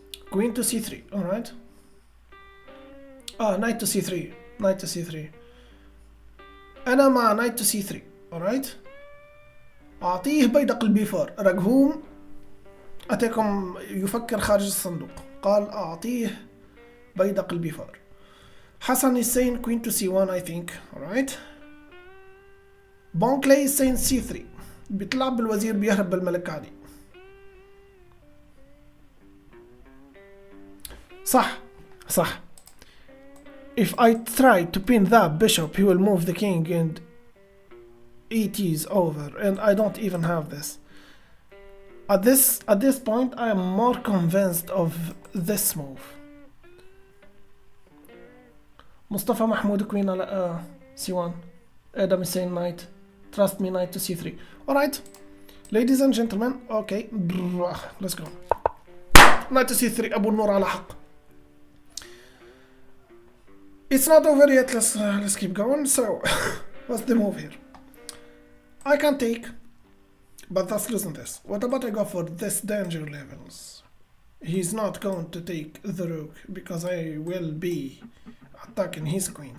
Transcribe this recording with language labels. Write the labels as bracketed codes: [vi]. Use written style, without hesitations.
[en] Queen to c3. Alright. Knight to c3. Knight to c3. [ar] أنا مع [en] knight to c3. [ar] Alright. أعطيه بيدق البي 4. رجهوم أتاكم يفكر خارج الصندوق. قال أعطيه بيدق البي 4. [en] Hassan is saying queen to c1 I think. Alright. Bonkley is saying c3. [ar] بيطلع بالوزير بيهرب بالملك عادي. صح. [en] If I try to pin that bishop, he will move the king and it is over, and I don't even have this. At this point, I am more convinced of this move. Mustafa Mahmoud queen على c1. Adam is saying knight. Trust me, knight to c3. Alright, ladies and gentlemen, okay, let's go. Knight to c3, [ar] أبو النور على حق. [en] It's not over yet, let's keep going. So, what's the move here? I can take, but that's losing this. What about I go for this danger levels? He's not going to take the rook because I will be attacking his queen.